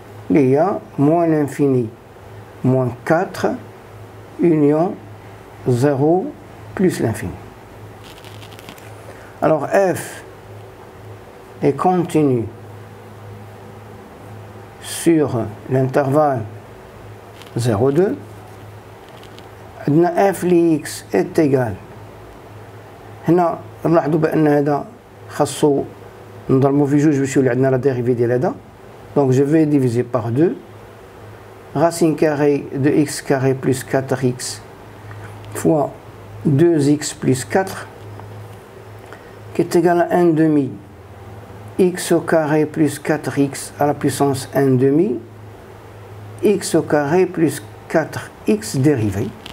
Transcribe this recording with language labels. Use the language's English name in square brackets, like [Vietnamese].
[French] Il y a moins l'infini moins 4 union 0 plus l'infini. Alors f est continu sur l'intervalle 0,2. [Arabic] عندنا [French] f ل x est égal. [Arabic] هنا نلاحظوا بأن هذا خاصو نضربو في جوج باش يولي عندنا لا ديريفي ديال هذا. [French] Donc je vais diviser par 2. Racine carrée de x carré plus 4x fois 2x plus 4 qui est égal à 1 demi x au carré plus 4x à la puissance 1 demi x au carré plus 4x dérivé.